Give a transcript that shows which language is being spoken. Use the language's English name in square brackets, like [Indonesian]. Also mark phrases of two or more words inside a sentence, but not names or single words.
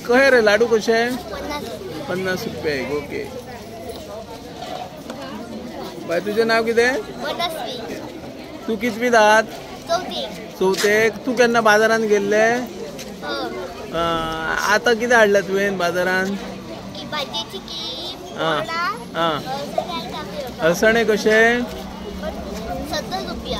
[Konkani] कहे रे लाडू कसे 50 रुपये एक. [English] okay bye [Konkani] तुझे नाव कितें? तू कितवी दात? चवथेक. तू केन्ना बाजारान गेल्ले? आता कितें हाडला तुवें बाजारान? अळसाणे कशे? 70 रुपया.